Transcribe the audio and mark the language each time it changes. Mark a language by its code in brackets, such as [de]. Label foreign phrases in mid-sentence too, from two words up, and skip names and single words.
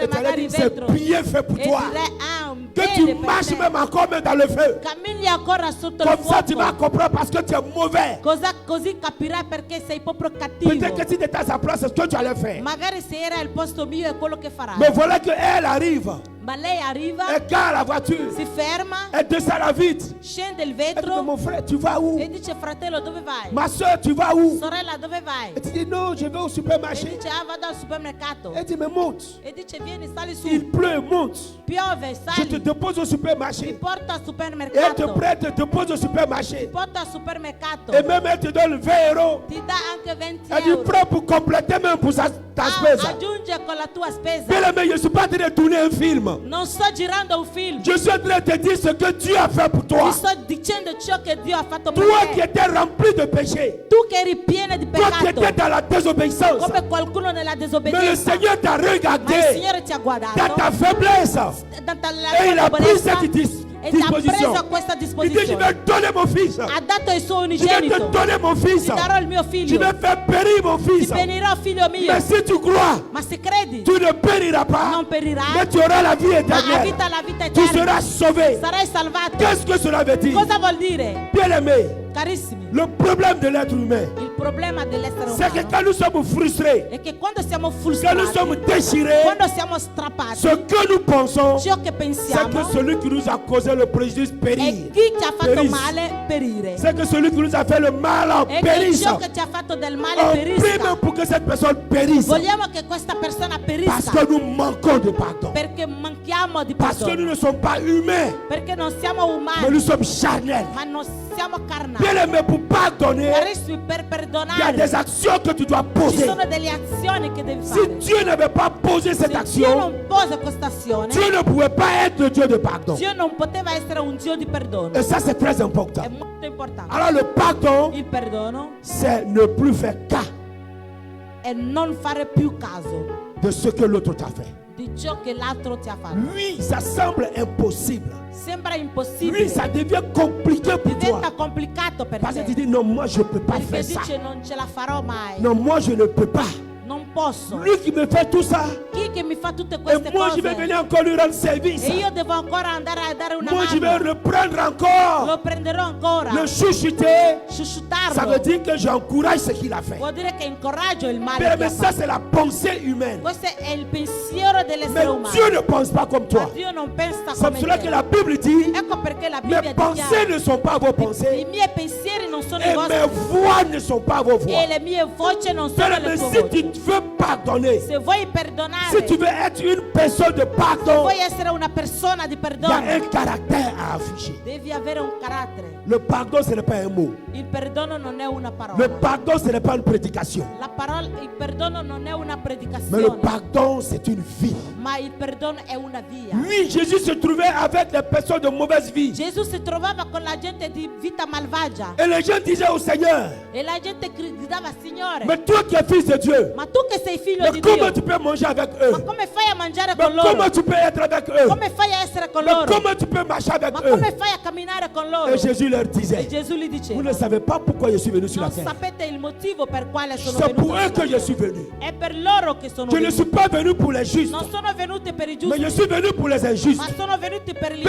[fr] Et tu allais [it] magari [fr] dire, c'est [it] vetro [fr] bien fait pour [it] e [fr] toi. [it] direi ah un [fr] Que [it] bene [fr] tu [it] per [fr] marches [it] te. [fr] même encore même dans le feu. [it] Cammini ancora sotto il [fr] Comme ça, tu vas [it] fuoco, [fr] comprendre parce que tu es mauvais. [it] così capirai perché sei proprio cattivo. [fr] Peut-être que si tu étais à sa place, c'est ce que tu allais faire. [it] Magari se era il posto mio è quello che farai. [fr] Mais voilà qu'elle arrive. [it] Ma lei arriva, [fr] Elle gare la voiture. [it] si ferma, [fr] Elle descend la vitre. [it] scende il [fr] Elle dit, mais [it] vetro [fr] mon frère, tu vas où? [it] e dice: fratello, dove vai? [fr] Ma soeur, tu vas où? [it] Sorella, dove vai? [fr] Elle te dit, non, je vais au [it] E [fr] supermarché. [it] dice: ah, vado al supermercato. [fr] Elle dit, mais monte. [it] E dice: vieni, sali su. [fr] Il pleut, monte. [it] Piove, [fr] Je te [it] sali. [fr] dépose au [it] Ti [fr] supermarché. [it] porta al [fr] Et elle te [it] supermercato. [fr] prête, te dépose au supermarché. [it] Ti porta al supermercato. [fr] Et même elle te donne 20 euros. [it] Ti dà anche 20 [fr] Elle dit, [it] euro. [fr] prends pour compléter même pour ta Ah, [it] spesa. aggiunge con la tua spesa. [fr] Bien aimé, je ne suis pas en train de tourner un film. [it] Non sto girando un film. [fr] Je suis en train de te dire ce que Dieu a fait pour [it] Ti [fr] toi. [it] sto dicendo ciò che Dio ha fatto per [fr] Toi qui [it] te. [fr] étais rempli de péché. [it] Tu che eri piena di [fr] Toi qui [it] peccato, [fr] étais dans la désobéissance. [it] come qualcuno nella [fr] Mais le [it] disobbedienza. [fr] Seigneur t'a [it] Ma il [fr] regardé [it] Signore ti ha [fr] dans [it] guardato [fr] ta faiblesse. [it] dalla [fr] Et il a [it] tua [fr] pris [it] debolezza [fr] cette [it] e ti ha [fr] disposition. [it] preso questa [fr] Il dit, je [it] disposizione. [fr] vais donner mon fils. [it] Ha dato il suo [fr] Je vais te [it] unigenito. [fr] donner mon fils. [it] Ti darò il mio [fr] Je [it] figlio. [fr] vais faire périr mon [it] Ti [fr] fils. [it] benirò, figlio mio. [fr] Mais si tu crois, [it] Ma se credi, [fr] tu ne périras pas. [it] non perirai, [fr] Mais tu auras la vie [it] ma a [fr] éternelle. [it] vita la vita [fr] Tu [it] eterna. [fr] seras sauvé. [it] Sarai salvato. [fr] Qu'est-ce que cela veut dire? [it] Cosa vuol dire? [fr] Bien aimé, [it] Carissimi, [fr] le problème de l'être humain, [it] il problema dell'essere [fr] c'est que [it] umano [fr] quand nous sommes frustrés, [it] è che quando siamo [fr] quand nous [it] frustrati, [fr] sommes déchirés, [it] quando siamo strappati, [fr] ce que nous pensons, [it] ciò che [fr] c'est [it] pensiamo [fr] que celui qui nous a causé le préjudice [it] è [fr] périt. [it] chi ci ha fatto [fr] Perisse. [it] male perire. [fr] C'est que celui qui nous a fait le mal en [it] E che [fr] périsse. [it] ciò che ci ha fatto del male [fr] On prie même [it] perisca. [fr] pour que cette personne périsse. [it] Vogliamo che questa persona [fr] Parce [it] perisca [fr] que nous manquons de pardon. [it] perché manchiamo di [fr] Parce que nous [it] perdono, [fr] ne sommes pas humains, [it] perché non siamo [fr] mais [it] umani, [fr] nous sommes charnels. [it] ma non siamo carnali. [fr] Bien aimé, pour pardonner, [it] Carissimi, per [fr] il y a [it] perdonare [fr] des actions que tu dois [it] ci [fr] poser. [it] sono delle azioni che devi [fr] Si [it] fare. [fr] Dieu n'avait pas posé cette [it] Se Dio [fr] action, [it] non pose questa azione, [fr] Dieu ne pouvait pas être le Dieu de pardon. [it] Dio non poteva essere un Dio di perdono. [fr] Et ça, c'est très important. [it] È molto importante. [fr] Alors, le pardon, [it] Il perdono [fr] c'est ne plus faire cas [it] è non fare più caso [fr] de ce que l'autre t'a fait. [it] di ciò che l'altro ti ha fatto. [fr] Lui, ça semble impossible. [it] Sembra [fr] Lui, [it] impossibile, [fr] ça devient compliqué pour toi. [it] diventa complicato per [fr] Parce que tu [it] te. [fr] dis, non, moi, je ne peux pas [it] Perché [fr] faire ça. [it] dice non ce la farò mai, [fr] Non, moi, je ne peux pas. [it] non posso. [fr] Lui qui me fait tout ça, [it] Chi che mi fa tutte [fr] et [it] queste [fr] moi, je vais [it] cose [fr] venir encore lui rendre service. [it] e io devo ancora andare a dare una [fr] Moi, je vais [it] mano, [fr] reprendre encore. [it] lo prenderò ancora, [fr] Le chouchouter, ça veut [it] suscitarlo. [fr] dire que j'encourage ce qu'il a fait. [it] Vuol dire che incoraggio il male che [fr] Mais [it] ha [fr] ça, [it] fatto. [fr] c'est la pensée humaine. [it] Questo è il pensiero [fr] Mais [it] dell'essere umano. [fr] Dieu ne pense pas comme [it] Ma [fr] toi. [it] Dio non pensa [fr] C'est [it] come [fr] pour cela que [it] te. [fr] la Bible dit, [it] Ecco perché la [fr] mes [it] Bibbia [fr] pensées [it] dichiara: [fr] ne sont pas vos [it] i [fr] pensées. [it] miei pensieri non non sono [fr] Et [it] i vostri. [fr] mes voix ne sont pas vos voix. [it] E le mie voci non sono [fr] Bien-aimé, [it] le tue [fr] si [it] voci. [fr] tu veux pardonner, [it] Se vuoi [fr] si [it] perdonare, [fr] tu veux être une personne de pardon, [it] vuoi essere una persona di [fr] il y a [it] perdono, [fr] un caractère à afficher. [it] devi avere un carattere. [fr] Le pardon, ce n'est pas un mot. [it] Il perdono non è una [fr] Le [it] parola. [fr] pardon, ce n'est pas une prédication. [it] Il perdono non è una [fr] Mais le [it] predicazione, [fr] pardon, c'est une vie. [it] ma il perdono è una via. [fr] Oui, Jésus se trouvait avec des personnes de mauvaise vie. [it] Gesù si trovava con la gente di vita malvagia [fr] Et les gens disaient au Seigneur, [it] e la gente gridava: Signore, [fr] mais toi qui es fils de Dieu, [it] ma tu che sei figlio [fr] mais [it] di [fr] comment [it] Dio, [fr] tu peux manger avec [it] ma [fr] eux? [it] come fai a mangiare [fr] Mais [it] con loro? [fr] comment tu peux être avec eux? [it] Come fai a essere con [fr] Mais [it] loro? [fr] comment tu peux marcher avec [it] Ma [fr] eux? [it] come fai a camminare con loro? [fr] Et Jésus leur [it] E [fr] disait, [it] Gesù gli [fr] vous [it] diceva: [fr] ne savez pas pourquoi je suis venu sur la [it] non [fr] terre. [it] sapete il motivo per quale sono [fr] C'est pour [it] venuto [fr] eux que [it] sulla [fr] je suis [it] terra. [fr] venu. [it] È per loro che sono [fr] Je ne suis [it] venuto. [fr] pas venu pour les justes, [it] Non sono venuti per i [fr] mais je [it] giusti, [fr] suis venu pour les injustes. [it] ma sono venuti per gli